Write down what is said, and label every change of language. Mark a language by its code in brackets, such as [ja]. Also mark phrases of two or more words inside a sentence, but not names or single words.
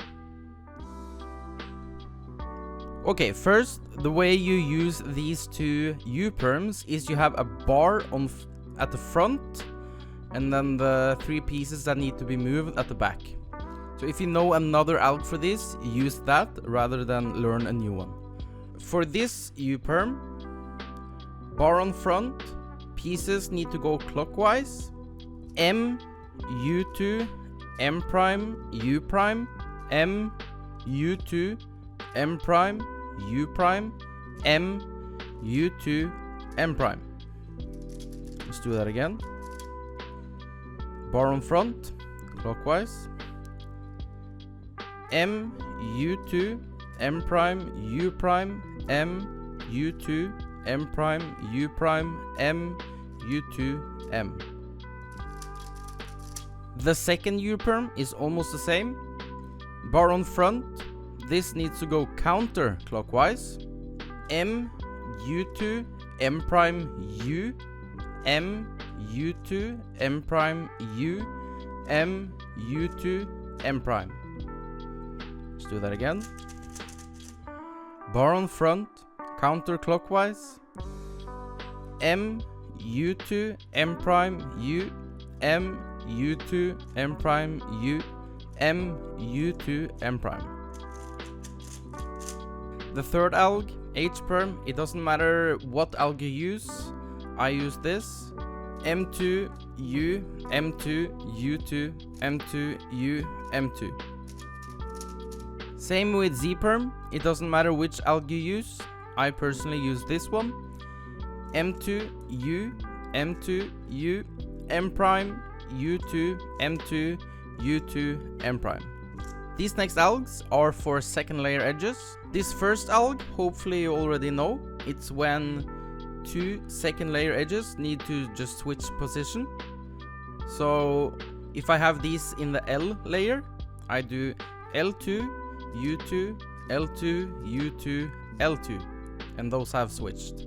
[en] Okay, first, the way you use these 2 U-Perms is you have a bar at the front, and then the 3 pieces that need to be moved at the back. So if you know another alg for this, use that rather than learn a new one. For this U-Perm, bar on front, pieces need to go clockwise. M, U2, M prime U prime M U2 M prime U prime M U2 M prime. Let's do that again. Bar on front, clockwise. M U2 M prime U prime M U2 M prime U prime M U2 M. The second U-Perm is almost the same. Bar on front, this needs to go counterclockwise. M U2 M prime U M U2 M prime U M U2 M prime. Let's do that again. Bar on front, counterclockwise. M U2 M prime U M U2 M prime U M U2 M prime. The third alg, H-Perm, it doesn't matter what alg you use. I use this. M2 U M2 U2 M2 U M2. Same with Z-Perm, it doesn't matter which alg you use. I personally use this one. M2 U M2 U M prime U2 M2 U2 M prime. These next algs are for second layer edges. This first alg, hopefully you already know, it's when two second layer edges need to just switch position. So if I have these in the L layer, I do L2 U2 L2 U2 L2, and those have switched.